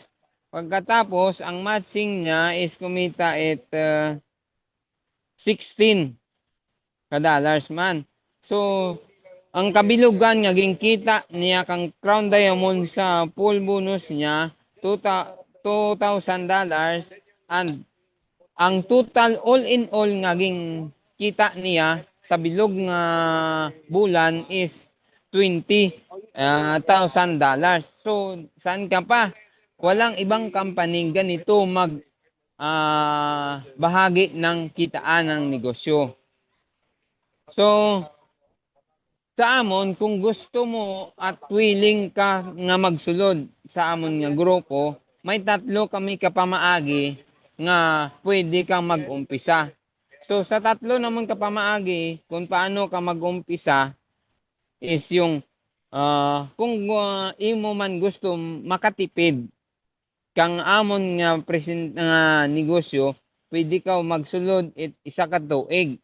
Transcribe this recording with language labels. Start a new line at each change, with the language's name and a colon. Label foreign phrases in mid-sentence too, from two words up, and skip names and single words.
Hiligaynon: Pagkatapos, ang matching niya is kumita 16 ka dollars man. So, ang kabilugan nga kita niya kang Crown Diamond sa
English: full bonus
Hiligaynon: niya $2,000 and ang total
English: all in all
Hiligaynon: nga kita niya sa bilog nga bulan is $20,000. So,
Filipino: saan ka pa? Walang ibang company ganito bahagi ng kitaan ng negosyo.
Hiligaynon: So, sa amon, kung gusto mo at willing ka nga magsulod sa amon nga grupo, may 3 kami kapamaagi nga pwede kang mag-umpisa. So, sa 3 naman kapamaagi, kung paano ka mag-umpisa, is yung kung imo man gusto makatipid kang amon nga negosyo, pwede ka magsulod isa ka tuig.